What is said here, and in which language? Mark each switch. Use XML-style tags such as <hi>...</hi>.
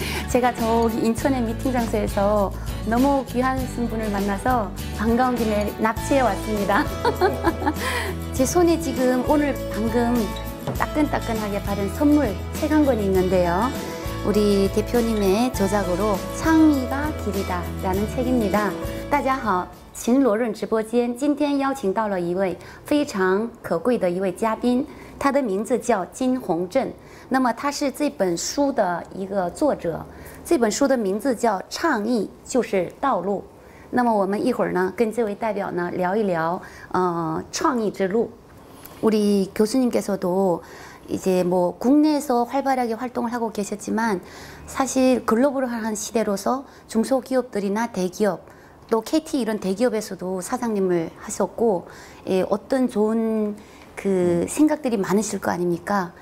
<ko>제가 저기 인천의 미팅 장소에서 너무 귀하신 분을 만나서 반가운 김에 납치해 왔습니다. 제 손에 지금 오늘 방금 따끈따끈하게 받은 선물 책 한 권이 있는데요. 우리 대표님의 저작으로 창의가 길이다 라는 책입니다.</ko> <zh>大家好，秦罗润直播间今天邀请到了一位非常可贵的一位嘉宾，他的名字叫金宏正。那么他是这本书的一个作者，这本书的名字叫《倡议就是道路》。那么我们一会儿呢，跟这位代表呢聊一聊创意之路。</zh> <ko>우리 교수님께서도 이제 뭐 국내에서 활발하게 활동을 하고 계셨지만 사실 글로벌한 시대로서 중소기업들이나 대기업 또 KT 이런 대기업에서도 사장님을 하셨고 어떤 좋은 그 생각들이 많으실 거 아닙니까?</ko>